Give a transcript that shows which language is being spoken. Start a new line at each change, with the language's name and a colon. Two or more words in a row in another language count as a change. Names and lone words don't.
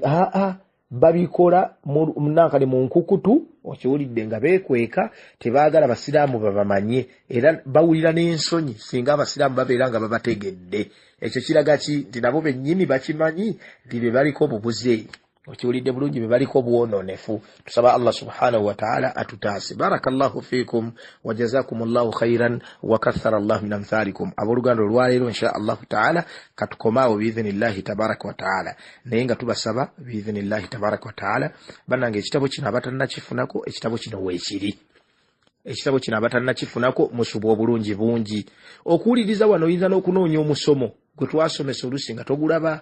Ganda: Babikola munankani mu nkukutu. Okiwulidde? Nga beekweka, tebaagala basiraamu babamanye era bawulira n'ensonyi singa abasiraamu babeera nga babategedde. Ekyo kiraga ki? Nti nabo bennyini bakimanyi nti be baliko obubuze. Okiwulidde bulungi? Be baliko obwonoonefu.
Arabic: Tusaba الله سبحانه وتعالى atutaase. بارك الله فيكم وجزاكم الله خيرا وكثر الله من أمثالكم.
Ganda: Abooluganda olwaleero
Arabic: إن شاء الله تعالى
Ganda: katukomaawo
Arabic: بإذن الله تبارك وتعالى,
Ganda: naye nga tubasaba
Arabic: بإذن الله تبارك وتعالى
Ganda: bannange ekitabo kino abatannakifunako, ekitabo kino weekiri. Ekitabo kino abatannakifunako musubwa obulungi bungi. Okuwuliriza wano oyinza n'okunoonya omusomo gwe twasomesa oluusi nga togulaba.